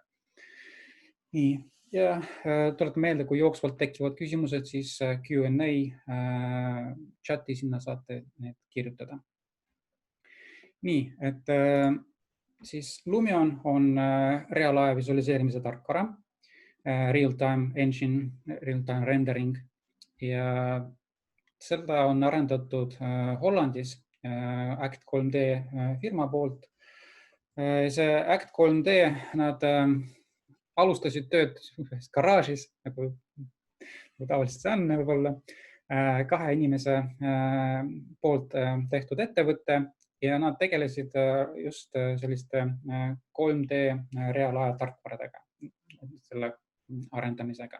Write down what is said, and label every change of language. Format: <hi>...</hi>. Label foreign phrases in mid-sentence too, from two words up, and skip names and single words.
<et>Nii, ja tuletan meelde, kui jooksvalt tekivad küsimused, siis Q&A chati sinna saate need kirjutada. Nii, et siis Lumion on reaalaja visualiseerimise tarkvara,</et> <en>real-time engine, real-time rendering</en> <et>ja seda on arendatud Hollandis Act 3D firma poolt. See Act 3D, nad alustasid tööd garaažis, nagu tavaliselt see on võib-olla, 2 inimese poolt tehtud ettevõte ja nad tegelesid just selliste 3D reaalaja tarkvaradega, selle arendamisega.</et>